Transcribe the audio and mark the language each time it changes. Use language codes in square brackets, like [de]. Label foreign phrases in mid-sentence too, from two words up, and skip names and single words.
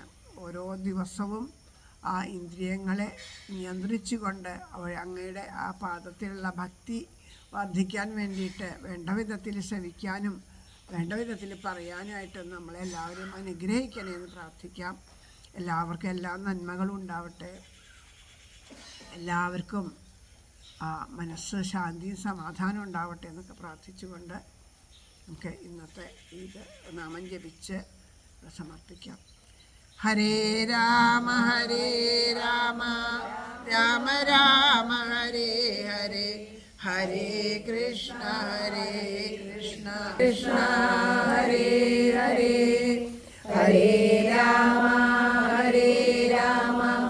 [ml] ഓരോ ദിവസവും ആ ഇന്ദ്രിയങ്ങളെ നിയന്ത്രിച്ചുകൊണ്ട് അങ്ങയുടെ ആ പാദത്തിലുള്ള ഭക്തി വർദ്ധിക്കാൻ വേണ്ടിയിട്ട് വേണ്ട വിധത്തിൽ ശ്രവിക്കാനും വേണ്ട വിധത്തിൽ പറയാനുമായിട്ട് നമ്മളെല്ലാവരും അനുഗ്രഹിക്കണേ എന്ന് പ്രാർത്ഥിക്കാം. എല്ലാവർക്കും എല്ലാ നന്മകളും ഉണ്ടാവട്ടെ. എല്ലാവർക്കും മനസ്സ് ശാന്തിയും സമാധാനം ഉണ്ടാവട്ടെ എന്നൊക്കെ പ്രാർത്ഥിച്ചുകൊണ്ട് നമുക്ക് ഇന്നത്തെ ഇത് നാമം ജപിച്ച് സമർപ്പിക്കാം. [sa] ഹരേ രാമ രാമ രാമ ഹരേ ഹരേ, ഹരേ കൃഷ്ണ കൃഷ്ണ ഹരേ ഹരേ, ഹരേ രാമ രാമ